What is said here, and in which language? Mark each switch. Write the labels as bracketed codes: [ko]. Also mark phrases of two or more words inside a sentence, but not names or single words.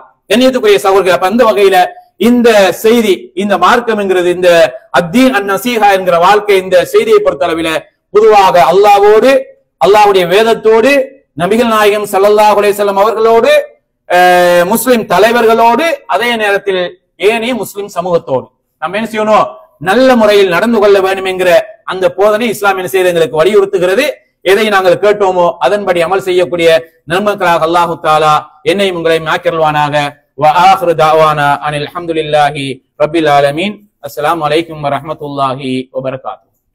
[ta] கண்ணியத்துக்குரிய சகோதரர்கள், அப்ப அந்த வகையில இந்த செய்தி, இந்த மார்க்கம் என்கிறது, இந்த [ar] الدين النصيحة [ta] என்கிற வாழ்க்கை, இந்த செய்தியை பொறுத்த அளவில பொதுவாக அல்லாஹ்வோடு, அல்லாஹ்வுடைய வேதத்தோடு, நபிகள் நாயகம் [ar] صلى الله عليه وسلم [ta] அவர்களோடு, முஸ்லிம் தலைவர்களோடு, அதே நேரத்தில் ஏனைய முஸ்லிம் சமூகத்தோடு நம்ம என்ன செய்யணும், நல்ல முறையில் நடந்து கொள்ள வேண்டும் என்கிற அந்த போதனை இஸ்லாம் என்ன செய்து எங்களுக்கு வலியுறுத்துகிறது. எதை நாங்கள் கேட்டோமோ அதன்படி அமல் செய்யக்கூடிய நன்மக்களாக [ar] الله تعالى [ta] என்னையும் உங்களையும் ஆக்கிரல்வானாக. [ar] وآخر دعوانا أن الحمد لله رب العالمين. السلام عليكم ورحمة الله وبركاته.